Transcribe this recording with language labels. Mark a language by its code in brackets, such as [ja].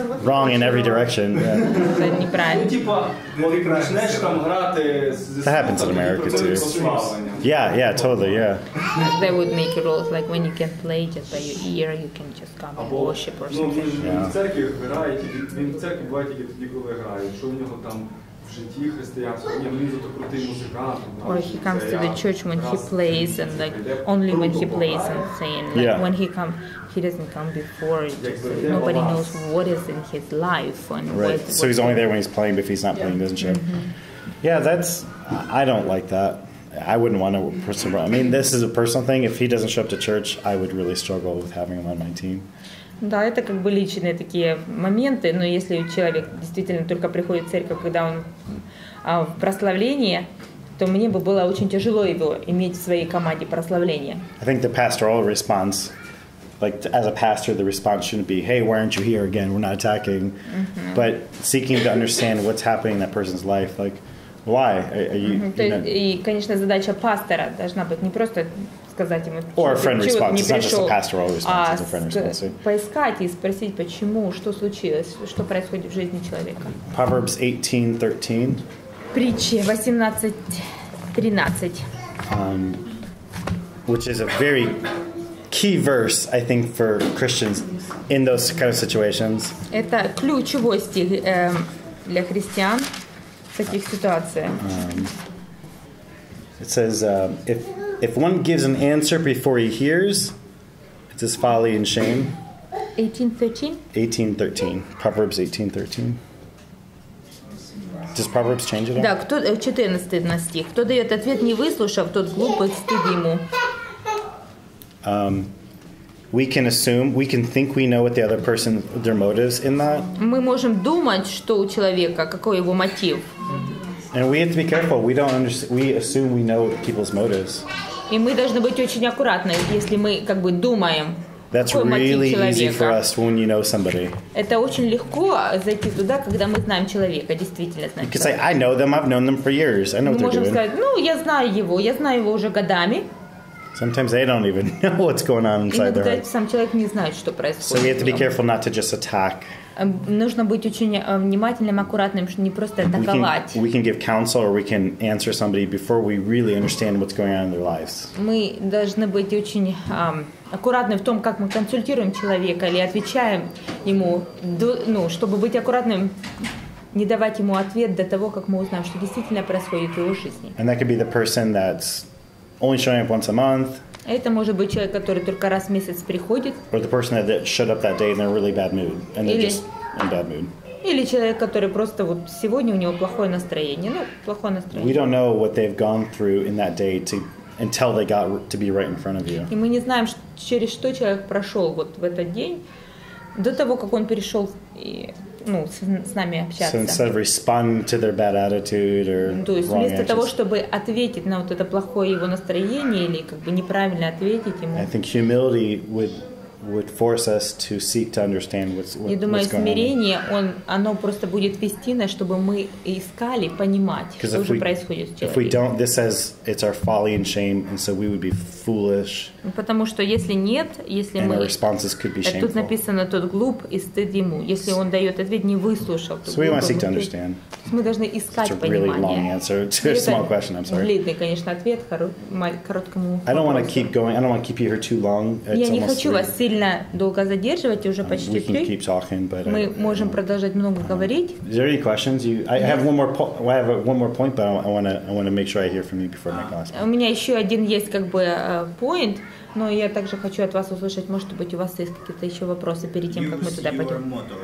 [en] wrong in every direction. [ru] Это неправильно. [uk] Типа, почнеш там грати з [en] That happens in America too. Yeah, totally, yeah. They would make rules like when you can play just by your ear, you can just come and worship or something. [uk] Він в церкві грає, він в церкві буває тільки тоді, коли грає. Що у нього там в житті християнському, він зато крутий музикант. [en] Or he comes to the church when he plays and like only when he plays and sing. Like when he doesn't come before. Nobody knows what is in his life and so he's only there when he's playing, but if he's not playing, he doesn't show. Yeah, I don't like that. I wouldn't want to personal. I mean, this is a personal thing. If he doesn't show up to church, I would really struggle with having him on my team. [ru] Да, это как бы личные такие моменты, но если человек действительно только приходит в церковь, когда он в прославлении, то мне бы было очень тяжело его иметь в своей команде прославления. [en] I think the pastoral response, like as a pastor, the response shouldn't be, "Hey, why aren't you here again? We're not attacking," but seeking to understand what's happening in that person's life, like. Why? [ru] И, конечно, задача пастора должна быть не просто сказать ему, [en] or a friend response. It's not just a pastoral response, it's a friend response. [ru] Поискать и спросить, почему, что случилось, что происходит в жизни человека. [en] Proverbs 18:13. [ru] Притчи 18:13. [en] Which is a very key verse, I think, for Christians in those kind of situations. [ru] Это ключевой стих для христиан. В таких ситуациях. [en] It says, if one gives an answer before he hears, it's his folly and shame. 18:13? 18:13. Proverbs 18:13. Does Proverbs change it all? [ru] Да, 14 стих. Кто дает ответ, не выслушав, тот глупый, стыд ему. [en] we can assume, we can think we know what the other person, their motives in that. [ru] Мы можем думать, что у человека, какой его мотив. [en] And we have to be careful. We assume we know people's motives. [ru] И мы должны быть очень аккуратны, если мы как бы думаем. [en] That's really easy for us when you know somebody. [ru] Это очень легко зайти туда, когда мы знаем человека, действительно знаем. [en] You can say, I know them, I've known them for years. I know what they're doing. [ru] Мы можем сказать, ну, я знаю его уже годами. [en] Sometimes they don't even know what's going on inside their heart. [ru] Сам человек не знает, что происходит. [en] So we have to be careful not to just attack. [ru] Нужно быть очень внимательным, аккуратным, чтобы не просто атаковать. [en] We can give counsel or we can answer somebody before we really understand what's going on in their lives. [ru] Мы должны быть очень аккуратны в том, как мы консультируем человека или отвечаем ему, ну, чтобы быть аккуратным, не давать ему ответ до того, как мы узнаем, что действительно происходит в его жизни. [en] And that could be the person that's only showing up once a month. [ru] Это может быть человек, который только раз в месяц приходит. [en] Or the person that showed up that day in a really bad mood, and they're just in bad mood. [ru] Или человек, который просто вот сегодня у него плохое настроение, плохое настроение. [en] We don't know what they've gone through in that day until they got to be right in front of you. [ru] И мы не знаем, через что человек прошел вот в этот день до того, как он перешел и с нами общаться. [en] So instead of responding to their bad attitude or [ru] то есть вместо того, чтобы ответить на вот это плохое его настроение или как бы неправильно ответить ему. [en] I think humility would force us to seek to understand what's going on. [ru] Я думаю, смирение, оно просто будет вести нас, чтобы мы искали понимать, что же происходит с человеком. [en] If we don't, this says it's our folly and shame, and so we would be foolish. [ru] Потому что если нет, если [en] and [ru] мы... [en] our responses could be shameful. [ru] Тут написано, тот глуп и стыд ему. Если он дает ответ, не выслушал. [en] So we want to seek to understand. [ru] Мы должны искать понимание. [en] It's a really long answer to a small question, I'm sorry. [ru] Длинный, конечно, ответ короткому [en] I don't want to keep going. I don't want to keep you here too long. [ru] Я не хочу вас сильно долго задерживать, уже почти 3. Мы можем продолжать много говорить. [en] Is there any questions? I have one more point, but I want to make sure I hear from you before my last point. [ru] У меня еще один есть как бы point, но я также хочу от вас услышать, может быть, у вас есть какие-то еще вопросы перед тем, как мы туда пойдем.